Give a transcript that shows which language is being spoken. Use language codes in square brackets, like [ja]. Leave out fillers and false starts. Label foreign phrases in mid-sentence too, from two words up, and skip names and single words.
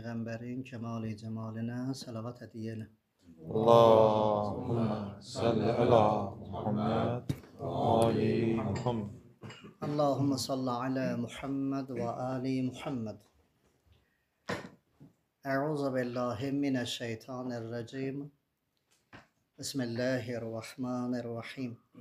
[az] Peyğəmbərin kəmal-i cəmalinə salavat hədiyyə elə. [ar] اللهم صل على محمد وآل محمد. اللهم صل على محمد وآل محمد. أعوذ بالله من الشيطان الرجيم. بسم الله الرحمن الرحيم.